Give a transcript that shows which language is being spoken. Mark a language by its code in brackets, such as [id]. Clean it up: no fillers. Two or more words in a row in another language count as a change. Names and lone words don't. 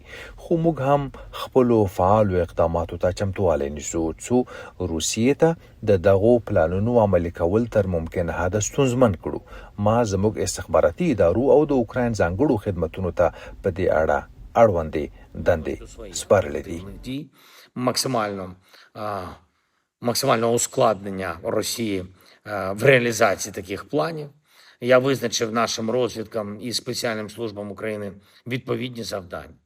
[ps] خو موږ هم خپلو فعالو اقداماتو ته چمتووالی نیسو څو روسیې ته د دغو پلانونو عملي کول تر ممکن حده ستونزمن کړو. ما زموږ استخباراتي ادارو او د اوکراین ځانګړو خدمتونو ته په دې اړه اړوندې دندې سپارلې دي. [uk] Максимального ускладнення Росії в реалізації таких планів. Я визначив нашим розвідкам і спеціальним службам України відповідні завдання.